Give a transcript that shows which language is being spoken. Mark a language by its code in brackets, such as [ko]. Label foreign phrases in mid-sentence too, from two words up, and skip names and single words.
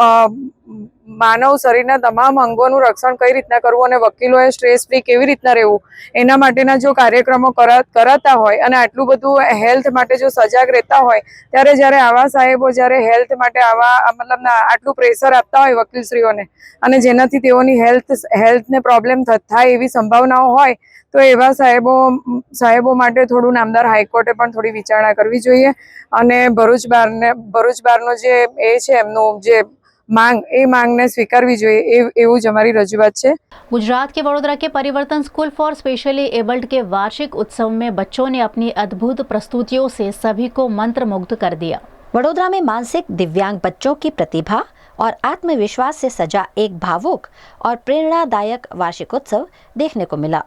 [gu] માનવ શરીરના તમામ અંગોનું રક્ષણ કઈ રીતના કરવું અને વકીલોએ [en] stress free [gu] કેવી રીતના રહેવું એના માટેના જો કાર્યક્રમો કરાતા હોય અને આટલું બધું હેલ્થ માટે જો સજાગ રહેતા હોય ત્યારે જ્યારે આવા સાહેબો જ્યારે હેલ્થ માટે આવા મતલબ આટલું પ્રેશર આપતા હોય વકીલશ્રીઓને અને જેનાથી તેઓની હેલ્થને પ્રોબ્લેમ થાય એવી સંભાવનાઓ હોય તો એવા સાહેબો માટે થોડું નામદાર હાઈકોર્ટે પણ થોડી વિચારણા કરવી જોઈએ અને ભરૂચ બારનો જે એ છે એમનું જે માંગ એ માંગ ને સ્વીકારવી જોઈએ એવું જ અમારી રજૂઆત છે। [hi] गुजरात के वडोदरा के परिवर्तन स्कूल फॉर [en] specially abled [hi] के वार्षिक उत्सव में बच्चों ने अपनी अद्भुत प्रस्तुतियों से सभी को मंत्रमुग्ध कर दिया। वडोदरा में मानसिक दिव्यांग बच्चों की प्रतिभा और आत्मविश्वास से सजा एक भावुक और प्रेरणादायक वार्षिकोत्सव देखने को मिला।